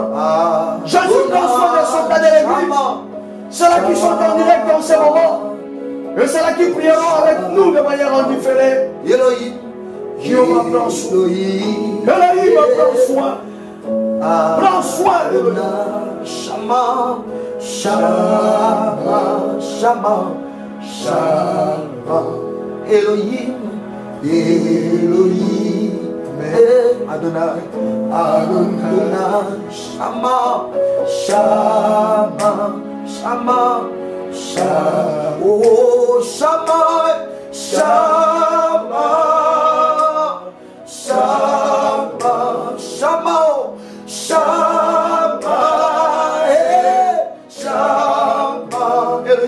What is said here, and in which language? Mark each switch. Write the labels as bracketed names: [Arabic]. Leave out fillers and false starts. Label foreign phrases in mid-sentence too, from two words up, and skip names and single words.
[French] Jésus prend soin des soldats de l'église. Ceux-là qui sont en direct dans ce moment. Et ceux-là qui prieront avec nous de manière indifférente. Jéhovah prend soin. Elohim prend soin. Prends soin de nous. Shama, Shama, Shama, Shama. Elohim, Elohim, Adonai, Adonai, Shama, Shama, Shama, Shama, oh Shama, Shama, Shama, Shama, Shama, Shama,